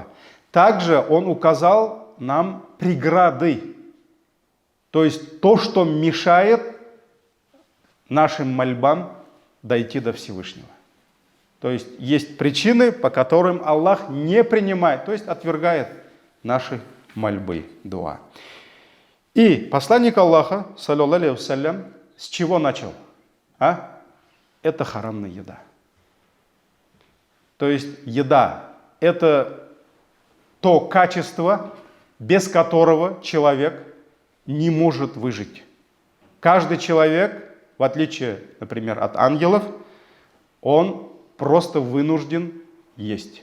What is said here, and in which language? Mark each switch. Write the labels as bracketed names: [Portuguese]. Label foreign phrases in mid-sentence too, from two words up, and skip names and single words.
[Russian] Также он указал нам преграды, то есть то, что мешает нашим мольбам дойти до Всевышнего. То есть есть причины, по которым Аллах не принимает, то есть отвергает наши мольбы, дуа. И посланник Аллаха, [Arabic] صلى الله عليه وسلم, [Russian] с чего начал? Это харамная еда. То есть еда – это то качество, без которого человек не может выжить. Каждый человек, в отличие, например, от ангелов, он просто вынужден есть.